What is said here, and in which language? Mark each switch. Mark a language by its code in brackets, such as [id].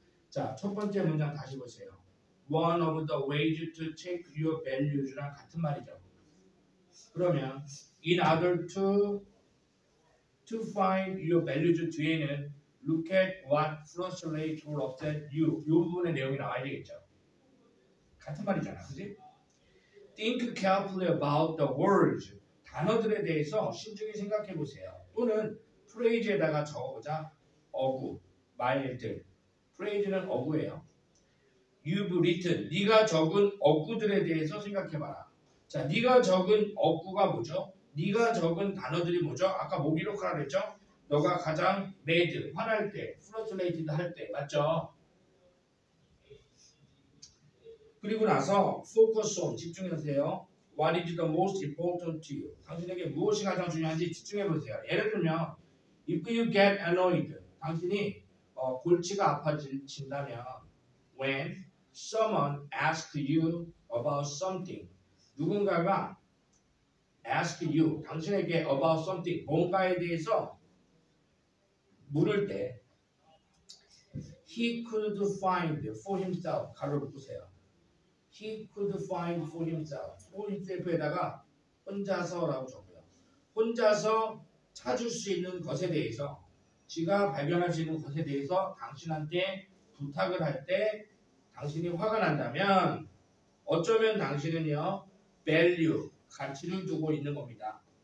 [ko] 자, 첫 번째 문장 다시 보세요. [en] One of the ways to check your values [ko] 랑 같은 말이죠. 그러면 [en] in order to find your values [ko] 뒤에는 [en] look at what frustrates or upsets you. [ko] 이 부분의 내용이 나와야 되겠죠. 같은 말이잖아, 그지? [en] Think carefully about the words. [ko] 단어들에 대해서 신중히 생각해 보세요. 또는 phrase에다가 적어보자. 어구, 말들. phrase는 어구예요. [en] You've written. [ko] 네가 적은 어구들에 대해서 생각해봐라. 자, 네가 적은 어구가 뭐죠? 네가 적은 단어들이 뭐죠? 아까 뭐 기록하라 그랬죠? 너가 가장 mad, 화날 때, frustrated 할 때, 맞죠? 그리고 나서 [en] focus on, [ko] 집중하세요. [en] What is the most important to you? [ko] 당신에게 무엇이 가장 중요한지 집중해 보세요. 예를 들면 [en] if you get annoyed, [ko] 당신이 골치가 아파진다면 [en] when someone asks you about something, [ko] 누군가가 [en] ask you, [ko] 당신에게 [en] about something, [ko] 뭔가에 대해서 물을 때 [en] he could find for himself, [ko] 가로를 묶으세요. [en] He could find for himself, for himself에다가 [ko] 혼자서라고 적고요. 혼자서 찾을 수 있는 것에 대해서, 지가 발견할 수 있는 것에 대해서 당신한테 부탁을 할 때 당신이 화가 난다면 어쩌면 당신은요 value, 가치를 두고 있는 겁니다.